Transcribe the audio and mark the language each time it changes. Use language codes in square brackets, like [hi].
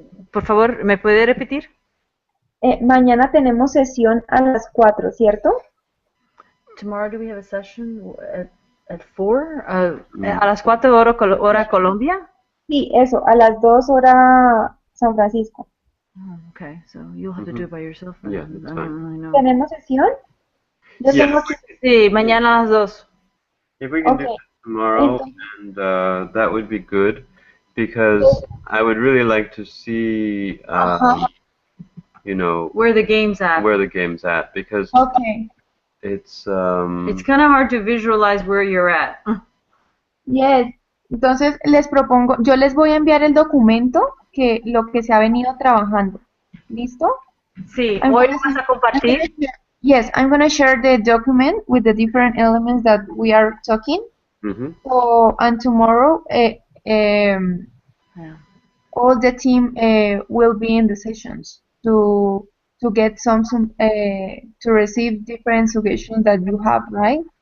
[es] Por favor, ¿me puede repetir? Mañana tenemos sesión a las 4, ¿cierto? [en] Tomorrow do we have a session at 4? [es] ¿A las 4 hora Colombia? Sí, eso, a las 2 hora San Francisco. [en] Oh, okay, so you'll have to do it by yourself. Yeah, that's fine. [es] ¿Tenemos sesión? Yo tengo que... Sí, mañana a las 2. [en] If we can do that tomorrow, and that would be good, because I would really like to see, you know, where the game's at. Because it's kind of hard to visualize where you're at. Yes. [es] Entonces les propongo, yo les voy a enviar el documento que lo que se ha venido trabajando. ¿Listo? Sí. ¿Hoy vas a compartir? [en] Yes, I'm going to share the document with the different elements that we are talking. So, and tomorrow, all the team will be in the sessions to get some to receive different suggestions that you have, right?